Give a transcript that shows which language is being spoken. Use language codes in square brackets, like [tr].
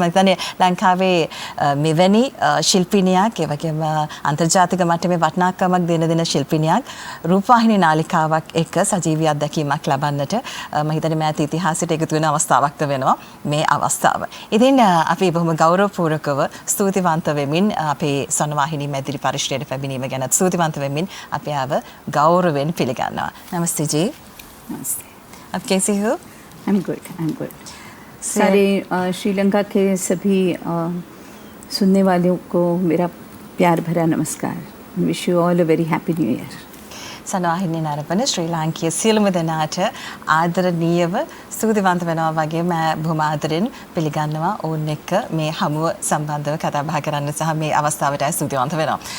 [si] මම හිතන්නේ ලංකාවේ මෙවැනි ශිල්පිනියක් ඒ වගේම අන්තර්ජාතික මට්ටමේ වටිනාකමක් දෙන ශිල්පිනියක් රූපවාහිනී නාලිකාවක් එක්ක සජීවී අත්දැකීමක් ලබන්නට මම හිතන්නේ මෑත ඉතිහාසයට එකතු වෙන අවස්ථාවක්ද වෙනවා මේ අවස්ථාව. ඉතින් අපි බොහොම ගෞරවපූර්වකව ස්තුතිවන්ත වෙමින් අපේ සොනවාහිනී මැදිරි පරිශ්‍රයට පැමිණීම ගැන ස්තුතිවන්ත වෙමින් අපි ආව ගෞරවයෙන් පිළිගන්නවා. [hi] नमस्ते जी. नमस्ते. आप कैसे हो? [en] I'm good. [hi] सारे श्रीलंका के सभी सुनने वालों को मेरा प्यार भरा नमस्कार. [en] Wish you all a very happy new year. [si] සොනවාහිනී නරඹන ශ්‍රී ලාංකීය සියලුම දෙනාට ආදරණීයව ස්තුතිවන්ත වෙනවා වගේම බොහොම ආදරෙන් පිළිගන්නවා ඔවුන් එක්ක මේ හමුව සම්බන්ධව කතා බහ කරන්න සහ මේ අවස්ථාවට ස්තුතිවන්ත වෙනවා.